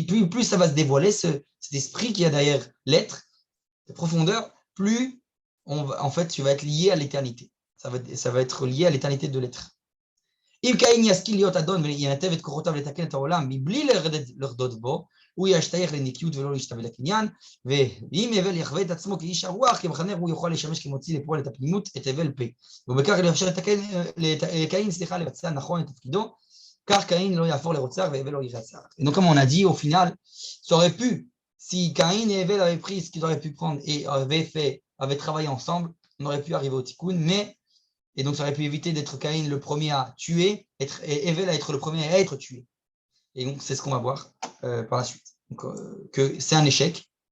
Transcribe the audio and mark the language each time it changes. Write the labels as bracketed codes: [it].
[fr] Plus ça va se dévoiler, cet esprit qui a derrière l'être, la profondeur, plus en fait, tu vas être lié à l'éternité. Ça va être lié à l'éternité de l'être. [he] אם קין ישכיל להיות אדון וינתב את כוחותיו לתקן את העולם מבלי לרדות בו, הוא ישתייך לנקיות ולא להשתווה לקניין, ואם הבל יחווה את עצמו כאיש הרוח, כמחנך הוא יוכל לשמש כמוציא לפועל את הפנימות, את הבל פה. ובכך לאפשר לקין, לבצע נכון את תפקידו, car Caïn לא יהפוך לרוצח והבל לא ירצח. [fr] Et donc comme on a dit, au final, ça aurait pu, si Caïn et Hevel avaient pris ce qu'ils auraient pu prendre et avaient travaillé ensemble, on aurait pu arriver au tikkun, mais et donc, ça aurait pu éviter d'être Caïn le premier à tuer, et Hevel à être le premier à être tué. Et donc, c'est ce qu'on va voir par la suite. Donc, que c'est un échec.